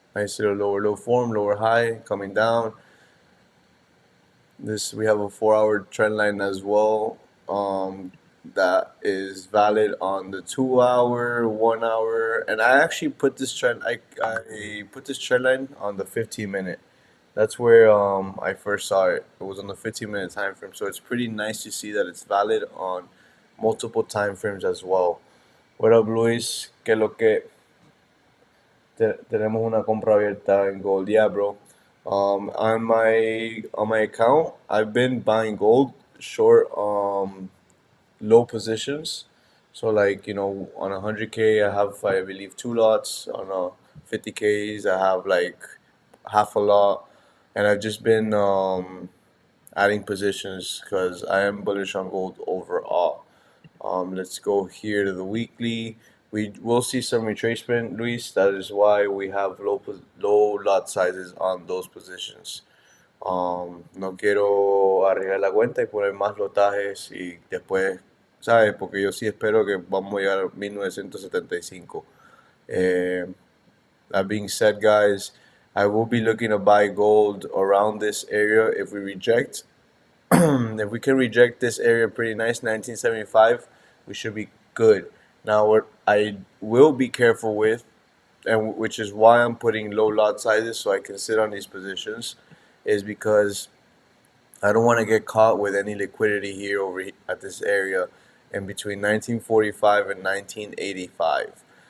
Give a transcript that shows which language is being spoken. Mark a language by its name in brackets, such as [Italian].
[English] Nice little lower low form, lower high, coming down. This, we have a 4 hour trend line as well, that is valid on the 2 hour, 1 hour, and I actually put this trend. I put this trend line on the 15 minute. That's where I first saw it. It was on the 15-minute time frame, so it's pretty nice to see that it's valid on multiple time frames as well. What up, [Spanish] Luis? ¿Qué lo que? Tenemos una compra abierta en gold. [English] Yeah, bro. On my account, I've been buying gold short low positions. So like on 100K, I have I believe two lots. On 50Ks, I have like half a lot, and I've just been adding positions because I am bullish on gold overall. Let's go here to the weekly. We will see some retracement, Luis. That is why we have low lot sizes on those positions. [Spanish] No quiero arriesgar la cuenta y poner más lotajes y después, ¿sabes? Porque yo sí espero que vamos a llegar a 1975. [English] Eh, that being said, guys, I will be looking to buy gold around this area if we reject. If we can reject this area pretty nice, 1975, we should be good. Now, what I will be careful with, and which is why I'm putting low lot sizes so I can sit on these positions, is because I don't want to get caught with any liquidity here at this area in between 1945 and 1985.